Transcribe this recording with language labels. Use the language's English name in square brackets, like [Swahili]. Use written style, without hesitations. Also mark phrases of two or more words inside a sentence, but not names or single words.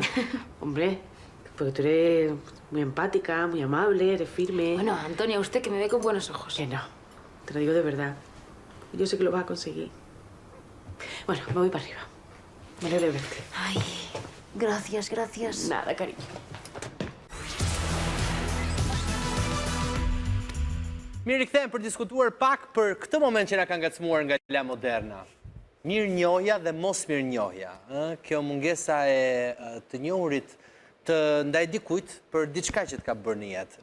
[Spanish] Hombre, porque tú eres muy empática, muy amable, eres firme. Bueno, Antonia, usted que me ve con buenos ojos. Que no, te lo digo de verdad. Yo sé que lo vas a conseguir. Bueno, me voy para arriba. Me alegro de verte. Ay, gracias. Nada, cariño. [Albanian] Mirë rikthehemi për diskutuar pak për këtë moment që na ka ngacmuar nga la moderna. Mirënjohja dhe mos mirënjohja. Kjo mungesa e të njohurit të ndaj dikujt për diçka që të ka bërë në jetë.